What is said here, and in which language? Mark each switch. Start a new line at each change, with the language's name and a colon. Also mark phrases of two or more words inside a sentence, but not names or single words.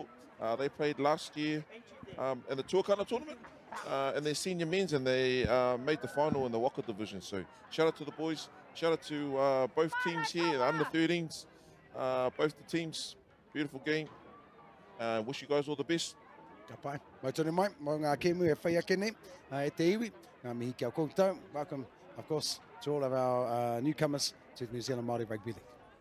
English: They played last year in the Tuakana tournament in their senior men's, and they made the final in the Waka division. So shout out to the boys. Shout out to both teams here, the under 13s, both the teams. Beautiful game. Wish you guys all the best.
Māori: Ka pai. Mai tonu mai, mo ngā kemu e whai ake nei, e te iwi, ngā mihi kia koutou.
English: Welcome, of course, to all of our newcomers to the New Zealand Māori Rugby League.